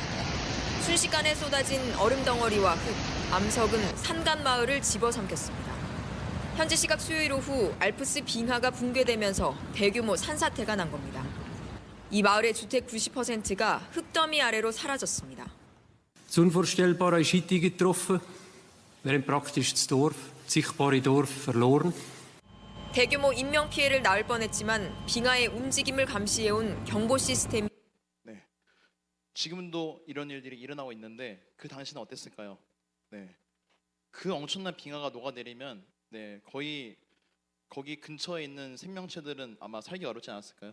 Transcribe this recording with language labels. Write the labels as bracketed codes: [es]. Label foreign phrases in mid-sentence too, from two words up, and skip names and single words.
[ko] 순식간에 쏟아진 얼음 덩어리와 흙, 암석은 산간 마을을 집어삼켰습니다. 현지 시각 수요일 오후 알프스 빙하가 붕괴되면서 대규모 산사태가 난 겁니다. 이 마을의 주택 90%가 흙더미 아래로 사라졌습니다. [de] Das Unvorstellbare ist heute eingetroffen. Wir haben praktisch das Dorf, das sichtbare Dorf, verloren. [ko] 대규모 인명 피해를 낳을 뻔했지만 빙하의 움직임을 감시해온 경보 시스템이 네, 지금도 이런 일들이 일어나고 있는데 그 당시는 어땠을까요? 네, 그 엄청난 빙하가 녹아내리면 네, 거의 거기 근처에 있는 생명체들은 아마 살기 어렵지 않았을까요?